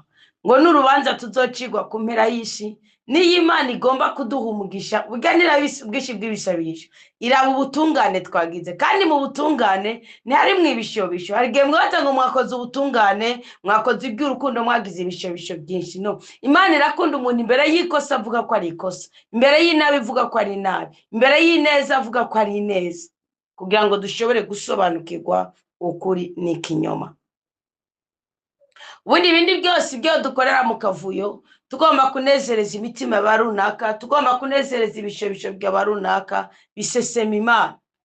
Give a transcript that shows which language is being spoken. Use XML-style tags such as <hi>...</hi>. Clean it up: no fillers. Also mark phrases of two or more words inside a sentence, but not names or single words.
<rn>Ngo n'urubanza tuzocigwa ku mpera y'isi, niyo Imana igomba kuduha umugisha, buganira ubwinshi bw'ibisabisho, iraba ubutungane twagize. Kandi mu butungane ntiharimwo ibishobisho. Hari igihe mwata ngo mwakoze ubutungane, mwakoze iby'urukundo, mwagize ibishobisho byinshi. No, Imana irakunda umuntu imbere y'ikosa avuga ko ari ikosa, imbere y'inabi ivuga ko ari inabi, imbere y'ineza avuga ko ari ineza, kugira ngo dushobore gusobanukirwa ukuri n'ikinyoma. Ubundi ibindi byose ibyo dukorera mu kavuyo, tugomba kunezereza imitima ba runaka, tugomba kunezereza ibishobisho by'aba runaka, bisesema Imana.</rn>